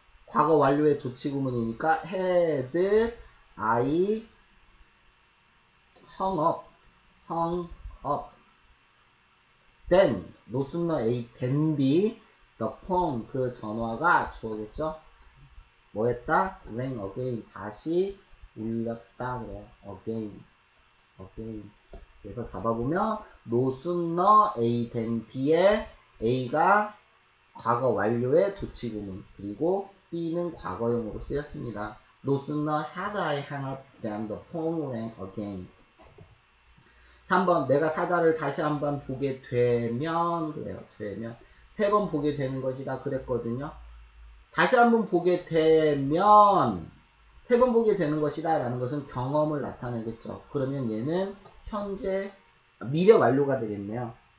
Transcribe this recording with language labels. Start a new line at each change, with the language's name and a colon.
Korean: 과거 완료의 도치구문이니까
English: had I hung up then no sooner a than the phone
Korean: 그 전화가 주어겠죠. 뭐 했다?
English: rang again
Korean: 다시 울렸다 그래요. again 그래서 잡아보면 no sooner a than b에 a가 과거 완료의 도치구문 그리고 b는 과거형으로 쓰였습니다.
English: No sooner had I hung up than the phone rang again.
Korean: 3번 내가 사자를 다시 한번 보게 되면 그래요. 되면 3번 보게 되는 것이다 그랬거든요. 다시 한번 보게 되면 3번 보게 되는 것이다 라는 것은 경험을 나타내겠죠. 그러면 얘는 현재 미래 완료가 되겠네요.